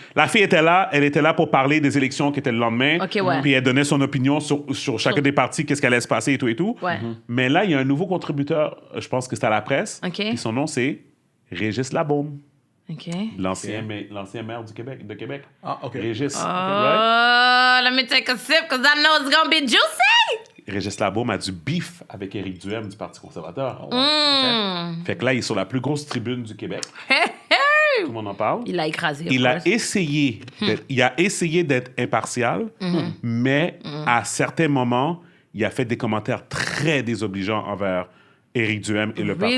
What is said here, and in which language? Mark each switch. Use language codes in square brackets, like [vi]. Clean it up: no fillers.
[fr] La fille était là, elle était là pour parler des élections qui étaient le lendemain. OK, ouais. Puis elle donnait son opinion sur chacun des partis, qu'est-ce qu'elle allait se passer et tout. Ouais. Mais là, il y a un nouveau contributeur, je pense que c'est à la presse. OK. Puis son nom, c'est Régis Labaume, OK. l'ancien maire de Québec. Ah, OK. Régis. [en] Oh, Right? let me take a sip because I know it's gonna be juicy. [fr] Régis Labaume a du beef avec Éric Duhem du Parti conservateur. Mm. Fait que là, il est sur la plus grosse tribune du Québec. Tout le monde en parle. Il a écrasé. Il a [en] of course. [fr] essayé d'être impartial, mais à certains moments, il a fait des commentaires très désobligeants envers Éric Duhem et le Parti